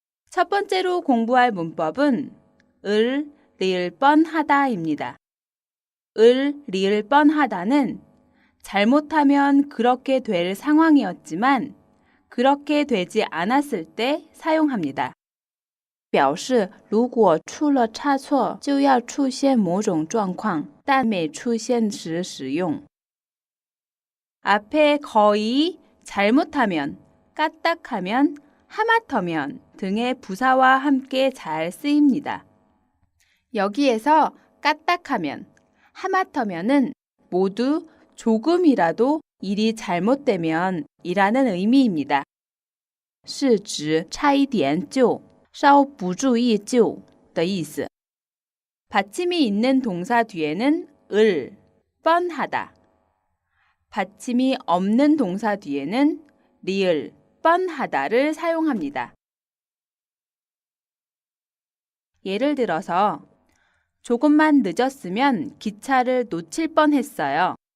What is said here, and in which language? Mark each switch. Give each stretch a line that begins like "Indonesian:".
Korean: 첫 번째로 공부할 문법은 을, 리을 뻔하다입니다. 을, 리을 뻔하다는 잘못하면 그렇게 될 상황이었지만 그렇게 되지 않았을 때 사용합니다.
Chinese: 表示如果出了差错就要出现某种状况但没出现时使用
Korean: 앞에 거의, 잘못하면, 까딱하면, 하마터면 등의 부사와 함께 잘 쓰입니다. 여기에서 까딱하면, 하마터면은 모두 조금이라도 일이 잘못되면 이라는 의미입니다.
Chinese: 是指差一点就稍不注意就的意思.
Korean: 받침이 있는 동사 뒤에는 을, 뻔하다. 받침이 없는 동사 뒤에는 리을, 뻔하다를 사용합니다. 예를 들어서 조금만 늦었으면 기차를 놓칠 뻔했어요.